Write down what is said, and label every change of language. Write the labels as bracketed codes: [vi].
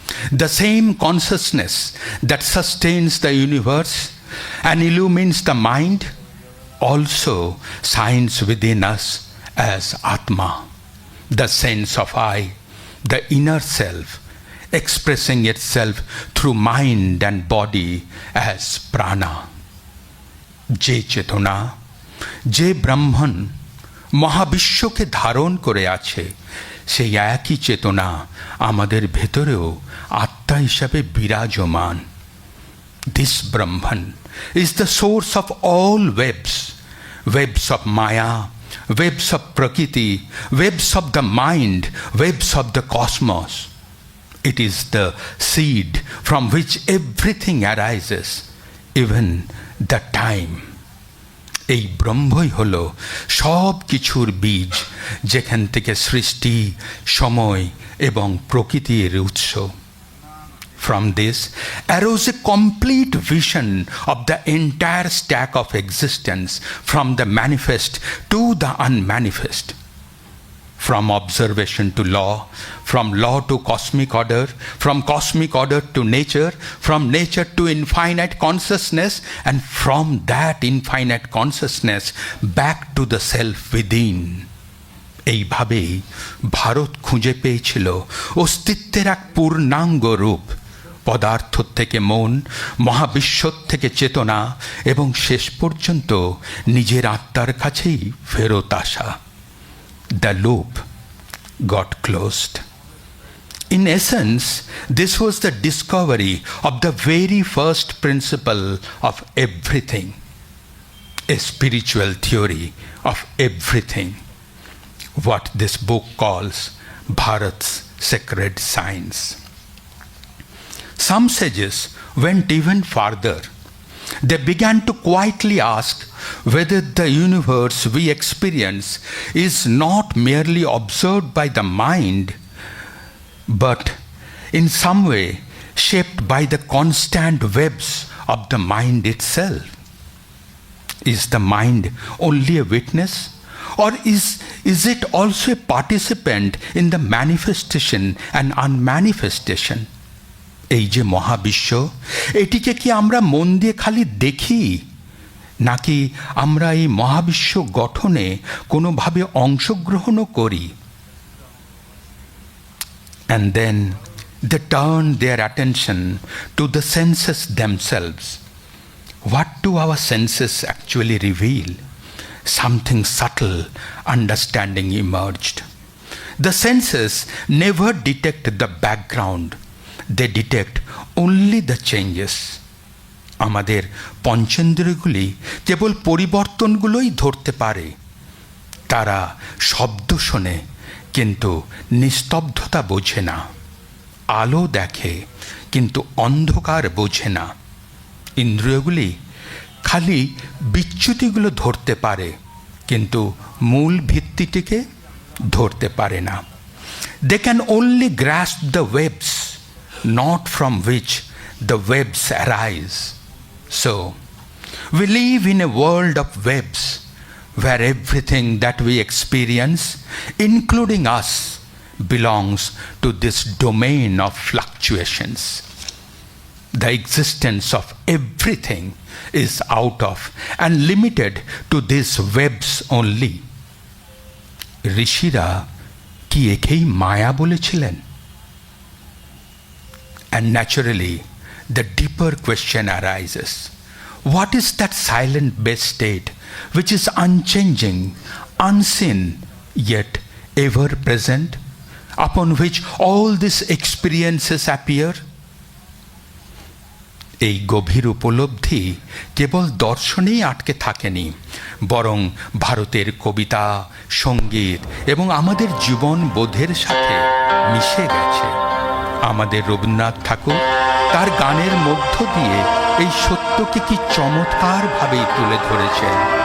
[en] The same consciousness that sustains the universe and illumines the mind also shines within us as Atma, the sense of I, the inner self, expressing itself through mind and body as prana. [bn] যে চেতনা, যে ব্রহ্মণ মহাবিশ্বকে ধারণ করে আছে, সেই একই চেতনা আমাদের ভেতরেও আত্মা হিসাবে বিরাজমান। [en] This Brahman is the source of all webs, webs of Maya, webs of Prakriti, webs of the mind, webs of the cosmos. It is the seed from which everything arises, even the time. [bn] এই ব্রহ্মই হল সব কিছুর বীজ, যেখান থেকে সৃষ্টি, সময় এবং প্রকৃতির উৎস। [en] From this arose a complete vision of the entire stack of existence, from the manifest to the unmanifest, from observation to law, from law to cosmic order, from cosmic order to nature, from nature to infinite consciousness, and from that infinite consciousness back to the self within. [bn] এইভাবেই ভারত খুঁজে পেয়েছিল অস্তিত্বের এক পূর্ণাঙ্গ রূপ, পদার্থ থেকে মন, মহাবিশ্ব থেকে চেতনা, এবং শেষ পর্যন্ত নিজের আত্মার কাছেই ফেরত আসা। [en] The loop got closed. In essence, this was the discovery of the very first principle of everything, a spiritual theory of everything, what this book calls Bharat's sacred science. Some sages went even farther. They began to quietly ask whether the universe we experience is not merely observed by the mind, but in some way shaped by the constant webs of the mind itself. Is the mind only a witness, or is it also a participant in the manifestation and unmanifestation? [bn] এই যে মহাবিশ্ব, এটিকে কি আমরা মন দিয়ে খালি দেখি, নাকি আমরা এই মহাবিশ্ব গঠনে কোনোভাবে অংশগ্রহণও করি? [en] And then they turned their attention to the senses themselves. What do our senses actually reveal? Something subtle understanding emerged. The senses never detect the background. They detect only the changes. [bn] আমাদের পঞ্চেন্দ্রিয়গুলি কেবল পরিবর্তনগুলোই ধরতে পারে। তারা শব্দ শোনে, কিন্তু নিস্তব্ধতা বোঝে না। আলো দেখে, কিন্তু অন্ধকার বোঝে না। ইন্দ্রিয়গুলি খালি বিচ্যুতিগুলো ধরতে পারে, কিন্তু মূল ভিত্তিটিকে ধরতে পারে না। [en] They can only grasp the webs, not from which the webs arise. So, we live in a world of webs, where everything that we experience, including us, belongs to this domain of fluctuations. The existence of everything is out of and limited to these webs only. [bn] ঋষিরা কি একেই মায়া বলেছিলেন? [en] And naturally, the deeper question arises. What is that silent base state which is unchanging, unseen, yet ever present, upon which all these experiences appear? [bn] এই গভীর উপলব্ধি কেবল দর্শনেই আটকে থাকেনি, বরং ভারতের কবিতা, সঙ্গীত এবং আমাদের জীবন বোধের সাথে মিশে গেছে। আমাদের রবীন্দ্রনাথ ঠাকুর তার গানের মধ্য দিয়ে এই সত্যকে কি চমৎকারভাবে তুলে ধরেছেন।